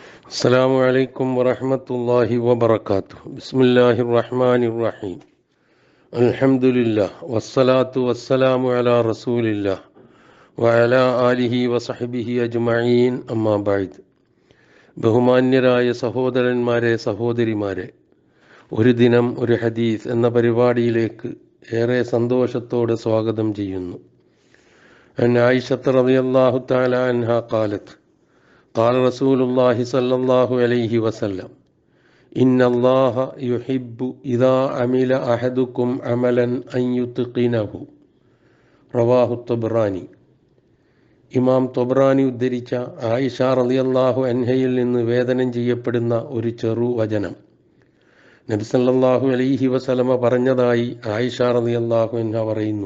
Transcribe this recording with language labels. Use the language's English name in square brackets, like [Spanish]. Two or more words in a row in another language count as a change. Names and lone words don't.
[Arabic] السلام عليكم ورحمة الله وبركاته. بسم الله الرحمن الرحيم. الحمد لله والصلاة والسلام على رسول الله وعلى آله وصحبه أجمعين أما بعد. [Malayalam] ബഹുമാന്യരായ സഹോദരന്മാരെ സഹോദരിമാരെ, ഒരു ദിനം ഒരു ഹദീസ് എന്ന പരിപാടിയിലേക്ക് ഏറെ സന്തോഷത്തോടെ സ്വാഗതം ചെയ്യുന്നു. [Arabic] عن عائشة رضي الله تعالى عنها قالت قال رسول الله صلى الله عليه وسلم إن الله يحب إذا عمل أحدكم عملا أن يتقنه. رواه طبراني. [Malayalam] ഇമാം ത്വബ്രാനി ഉദ്ധരിച്ച ആയിഷ [Arabic] رضي الله عنها [Malayalam] നിന്ന് വേദനം ചെയ്യപ്പെടുന്ന ഒരു ചെറു വചനം നബി [Arabic] صلى الله عليه وسلم [Malayalam] പറഞ്ഞതായി ആയിഷ [Arabic] رضي الله عنها [Malayalam] പറയുന്നു.